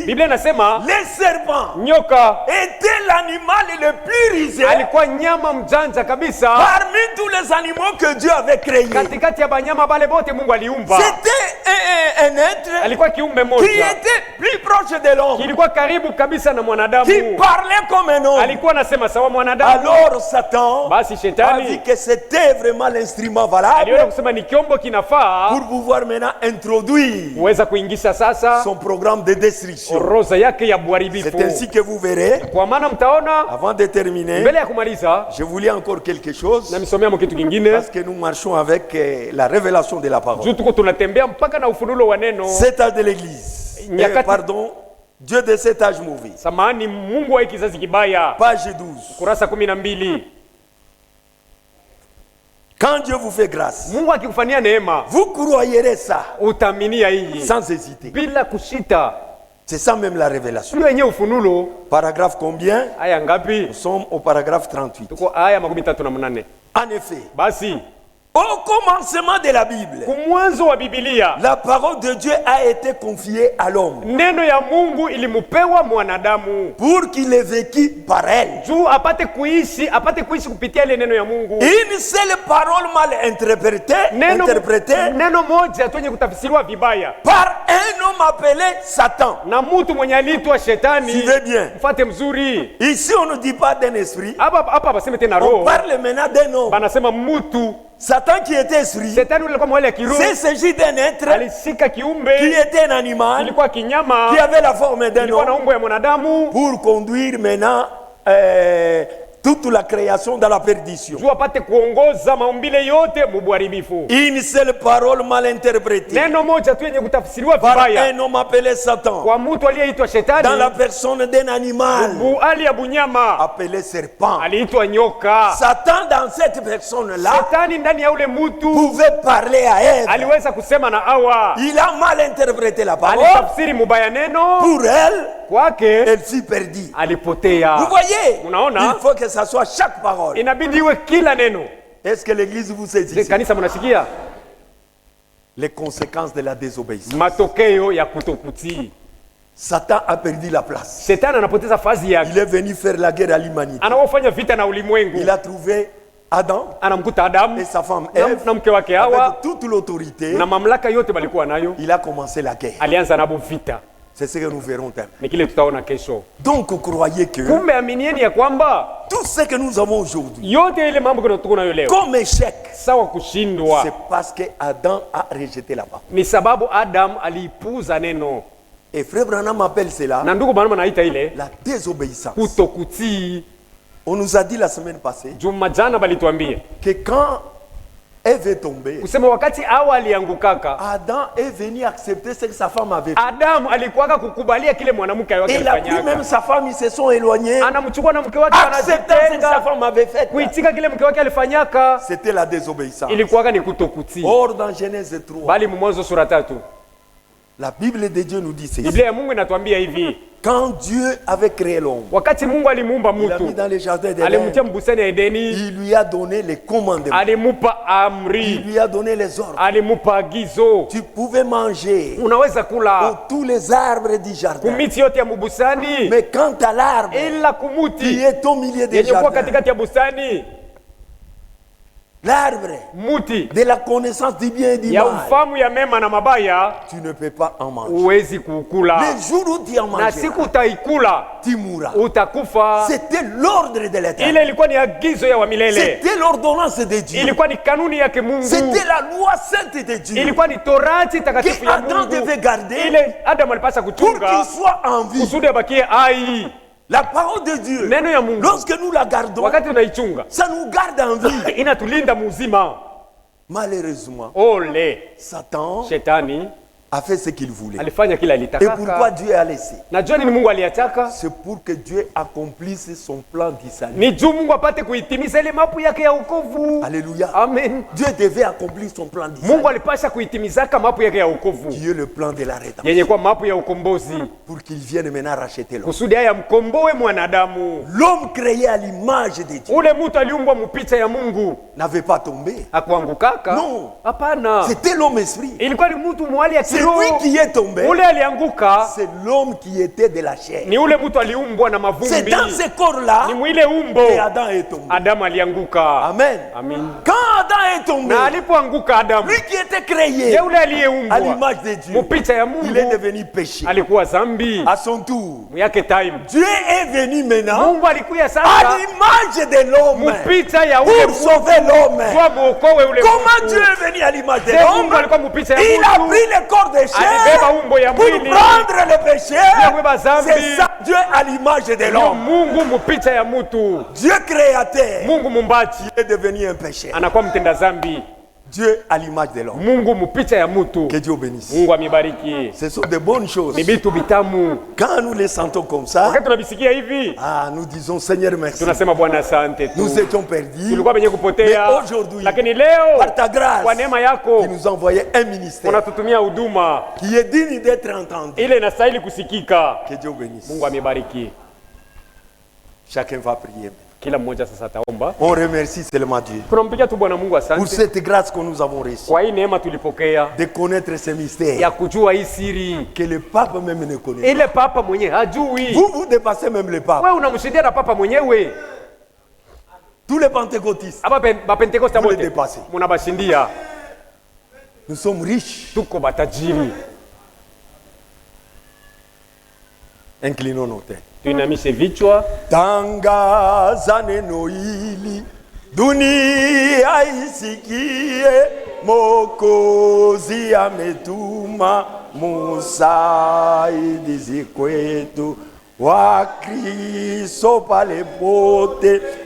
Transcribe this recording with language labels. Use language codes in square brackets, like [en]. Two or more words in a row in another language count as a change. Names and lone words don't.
[sw] Biblia inasema [fr] le serpent [sw] nyoka [fr] était l'animal le plus rusé [sw] alikuwa nyama mjanja kabisa [fr] parmi tous les animaux que Dieu avait créés. [sw] katikati ya banyama bale bote Mungu aliumba. [fr] C'était un être [sw] Alikuwa kiumbe [fr] qui [sw] moja [fr] était plus proche de l'homme, [sw] kilikuwa karibu kabisa na [fr] qui [sw] mwanadamu, [fr] parlait comme un homme. [sw] alikuwa anasema sawa mwanadamu. [fr] Alors Satan [sw] Basi [fr] a vu [sw] shetani [fr] que c'était vraiment l'instrument [sw] aliona [fr] valable [sw] kusema ni kiombo kinafaa [fr] pour pouvoir maintenant introduire [sw] kuweza kuingisha sasa [fr] son programme de destruction. [sw] orodha yake ya [fr] C'est [sw] uharibifu. [fr] ainsi que vous verrez, [sw] Kwa maana mtaona, [fr] avant de terminer, [sw] mbele ya kumaliza [fr] je voulais encore quelque chose, [sw] na misomea kitu kingine, [fr] parce que nous marchons avec la révélation de la parole. [sw] juu tuko tunatembea mpaka na ufunulo wa neno. [fr] Cet âge de l'église, [sw] Nyakati- [fr] pardon, Dieu de cet âge mauvais. [sw] Samahani, Mungu wa kizazi kibaya, [fr] Page 12. [sw] kurasa 12. [fr] Quand Dieu vous fait grâce, [sw] Mungu akikufanyia neema [fr] vous croyerez ça [sw] utaminia hii [fr] sans hésiter. [sw] bila kushita. [fr] C'est ça même la révélation. [sw] Sio yenyewe ufunulo. [fr] Paragraphe combien? [sw] Aya ngapi? [fr] Nous sommes au paragraphe 38. [sw] Tuko aya 38. [fr] En effet, [sw] Basi [fr] au commencement de la Bible, [sw] kumwanzo wa Biblia [fr] la parole de Dieu a été confiée à l'homme [sw] neno ya Mungu ilimupewa mwanadamu [fr] pour qu'il ait vécu par elle. [sw] juu apate kuishi kupitia ile neno ya Mungu. [fr] Une seule parole mal interprétée, [sw] Neno moja tu yenye kutafsiriwa vibaya [fr] par un homme appelé Satan. [sw] na mtu mwenye aliitwa Shetani. [fr] Suivez bien. [sw] Mfate mzuri. [fr] Ici, on ne dit pas d'un esprit, [sw] Hapa baseme tena [fr] on [sw] roho. [fr] parle maintenant d'un homme. [sw] Banasema mtu. [fr] Satan qui était esprit, [sw] Shetani alikuwa mwali ya kiroho. [fr] c'est s'agit d'un être [sw] Alishika [fr] qui [sw] kiumbe [fr] était un animal, [sw] ilikuwa kinyama, [fr] qui avait la forme d'un [sw] ilikuwa na [fr] homme, [sw] umbo ya mwanadamu [fr] pour conduire maintenant toute la création dans la perdition. [sw] juu apate kuongoza maumbile yote mubuharibifu. [fr] Une seule parole mal interprétée [sw] Neno moja tu yenye kutafsiriwa [fr] par [sw] vibaya [fr] un homme appelé Satan, [sw] kwa mtu aliyeitwa [fr] dans [sw] Shetani, [fr] la personne d'un animal [sw] buali ya bunyama [fr] appelé serpent. [sw] aliitwa nyoka. [fr] Satan, dans cette personne-là, [sw] Shetani ndani ya ule mtu [fr] pouvait parler à Ève. [sw] aliweza kusema na Hawa, [fr] Il a mal interprété la parole. [sw] alitafsiri mubaya neno [fr] Pour elle, [sw] kwake, [fr] elle fut perdue. [sw] alipotea. [fr] Vous voyez, [sw] Unaona? [fr] il faut que ça soit chaque parole. [sw] Inabidi iwe kila neno. [fr] Est-ce que l'église vous saisit? [sw] Kanisa, mnasikia [fr] Les conséquences de la désobéissance. [sw] matokeo ya kutokutii? [fr] Satan a perdu la place. [sw] Shetani anapoteza fazi yake, [fr] Il est venu faire la guerre à l'humanité. [sw] anaofanya vita na ulimwengu. [fr] Il a trouvé Adam [sw] Anamkuta Adamu [fr] et sa femme [sw] na [fr] Ève [sw] mke wake Hawa [fr] avec toute l'autorité. [sw] na mamlaka yote balikuwa nayo. [fr] Il a commencé la guerre. [sw] Alianza nabo vita, [fr] C'est ce que nous verrons demain. [sw] ni kile tutaona kesho. [fr] Donc, vous croyez que [sw] Kumbe aminieni ya kwamba [fr] tout ce que nous avons aujourd'hui [sw] yote ile mambo tuko nayo leo [fr] comme échec, [sw] sawa kushindwa, [fr] c'est parce que Adam a rejeté la parole. [sw] ni sababu Adam aliipuza neno, [fr] Et Frère Branham appelle cela [sw] na ndugu Branham anaita ile [fr] la désobéissance. [sw] kutokutii. [fr] On nous a dit la semaine passée [sw] Juma jana balituambia [fr] que quand Ève est tombée. [sw] Kusema wakati Hawa aliangukaka, [fr] Adam est venu accepter ce que sa femme avait fait. [sw] Adamu alikuwaka kukubalia kile mwanamke wake [fr] Il a pris [sw] alifanyaka. [fr] même sa femme, ils se sont éloignés. [sw] Anamchukua na mke wake [fr] Acceptant ce que sa [sw] anajitenga, [fr] femme avait fait. [sw] kuitika kile mke wake alifanyaka. [fr] C'était la désobéissance. [sw] Ilikuwaka ni kutokutii. [fr] Or, dans Genèse 3, [sw] Bali Mwanzo sura 3, [fr] la Bible de Dieu nous dit ceci. [sw] Biblia ya Mungu inatuambia hivi, [fr] Quand Dieu avait créé l'homme, [sw] wakati Mungu alimuumba [fr] il l'a mis [sw] mtu, [fr] dans le jardin [sw] alimtia [fr] d'Éden. [sw] mbustani ya Edeni, [fr] Il lui a donné les commandements. [sw] alimupa [fr] Il [sw] amri, [fr] lui a donné les ordres. [sw] alimupa agizo. [fr] Tu pouvais manger [sw] Unaweza [fr] pour [sw] kula [fr] tous les arbres du jardin. [sw] kumiti yote ya mbustani, [fr] Mais quant à l'arbre [sw] ila [fr] qui [sw] kumuti [fr] est au milieu des [sw] yenye kuwa [fr] jardins, [sw] katikati ya bustani, [fr] l'arbre [sw] muti [fr] de la connaissance du bien et du [sw] ya [fr] mal, [sw] ufamu ya mema na mabaya, [fr] tu ne peux pas en manger. [sw] uwezi kuukula, [fr] Le jour où tu en [sw] na [fr] mangeras, [sw] siku utaikula [fr] tu mourras. [sw] utakufa. [fr] C'était l'ordre de l'Éternel. [sw] Ile ilikuwa ni agizo ya wa milele, [fr] C'était l'ordonnance de Dieu. [sw] ilikuwa ni kanuni yake Mungu, [fr] C'était la loi sainte de Dieu [sw] ilikuwa ni torati takatifu [fr] que [sw] ya [fr] Adam [sw] Mungu, [fr] devait garder [sw] ile Adamu alipasa [fr] pour [sw] kuchunga [fr] qu'il soit en vie. [sw] kusudi abakie hai. [fr] La parole de Dieu, [sw] Neno ya Mungu [fr] lorsque nous la gardons, [sw] wakati tunaichunga [fr] ça nous garde en vie. [sw] inatulinda muzima. [fr] Malheureusement, [sw] Ole, [fr] Satan [sw] shetani [fr] a fait ce qu'il voulait. [sw] alifanya kila [fr] Et pourquoi [sw] alitakaka. [fr] Dieu a laissé? [sw] Najua nini Mungu aliyataka, [fr] C'est pour que Dieu accomplisse son plan du salut. [sw] ni juu Mungu apate kuitimiza ile mapu yake ya wokovu. [fr] Alléluia. [sw] Amen. [fr] Dieu devait accomplir son plan du salut, [sw] Mungu alipasha kuitimizaka mapu yake ya wokovu [fr] qui est le plan de la rédemption, [sw] yenye kuwa mapu ya ukombozi, [fr] pour qu'il vienne maintenant racheter l'homme. [sw] kusudi haya mkomboe mwanadamu. [fr] L'homme créé à l'image de Dieu [sw] Ule mtu aliumbwa mupicha ya Mungu, [fr] n'avait pas tombé. [sw] akuangukaka. [fr] No. [sw] Hapana, [fr] C'était l'homme esprit. [sw] ilikuwa ni mtu mwali ya [fr] C'est [sw] kiroho. [fr] lui qui est tombé. [sw] Ule alianguka [fr] C'est l'homme qui était de la chair. [sw] ni ule mtu aliumbwa na [fr] C'est [sw] mavumbi, [fr] dans ce corps-là [sw] ni mwile umbo [fr] que Adam est tombé. [sw] Adamu alianguka. [fr] Amen. [sw] Amin. [fr] Quand Adam est tombé, [sw] Na alipoanguka Adamu, [fr] lui qui était créé [sw] ye ule [fr] à [sw] aliyeumbwa [fr] l'image de Dieu, [sw] mupicha ya [fr] il est [sw] Mungu [fr] devenu péché. [sw] alikuwa zambi [fr] À son tour, [sw] yake time. [fr] Dieu est venu maintenant [sw] Mungu alikuya [fr] à [sw] sasa [fr] l'image de l'homme [sw] mupicha ya ule [fr] pour sauver l'homme. [sw] kwa muokowe ule [fr] Comment [sw] mtu. [fr] Dieu est venu à l'image de Je l'homme? [sw] Mungu alikuwa mupicha ya [fr] Il a [sw] mtu, [fr] pris le corps de [sw] alibeba [fr] chair [sw] umbo ya [fr] pour [sw] mwili [fr] prendre le péché. [sw] kubeba zambi. [fr] C'est ça, Dieu à l'image de [sw] Ndio [fr] l'homme. [sw] Mungu mupicha ya mtu. [fr] Dieu créateur [sw] Mungu mumbaji [fr] est devenu un péché. [sw] anakuwa mtenda zambi. [fr] Dieu à l'image de l'homme. [sw] Mungu mupicha ya mtu. [fr] Que Dieu bénisse. [sw] Mungu amibariki. [fr] Ce sont de bonnes choses. [sw] Ni vitu vitamu. [fr] Quand nous les sentons comme ça, [sw] Wakati tunabisikia hivi, [fr] nous disons Seigneur merci. [sw] tunasema Bwana asante tu. [fr] Nous étions perdus. [sw] Tulikuwa wenye kupotea, [fr] Mais aujourd'hui, [sw] lakini leo [fr] Par ta grâce, [sw] kwa neema yako [fr] tu nous as envoyé un ministère [sw] unatutumia huduma [fr] qui est digne d'être entendu. [sw] ile inastahili kusikika. [fr] Que Dieu bénisse. [sw] Mungu amebariki. [fr] Chacun va prier. [sw] Kila mmoja sasa ataomba. [fr] On remercie seulement Dieu [sw] Tunampigia tu Bwana Mungu [fr] pour [sw] asante [fr] cette grâce que nous avons reçue [sw] kwa hii neema tulipokea [fr] de connaître ces mystères [sw] ya kujua hii siri. [fr] que le pape même ne connaît pas. [sw] Ile papa mwenyewe hajui. [fr] Vous dépassez même le pape. [sw] Wewe unamshindia na papa mwenyewe. [fr] Tous les pentecôtistes, [sw] Aba Pentekoste [fr] Vous le [sw] wote [fr] dépassez. [sw] munabashindia. [fr] nous sommes riches. [sw] Tuko batajiri. [fr] Inclinons nos têtes. [sw] Tuinamishe vichwa. Tangaza neno hili dunia isikie, Mwokozi ametuma msaidizi kwetu, Wakristo pale pote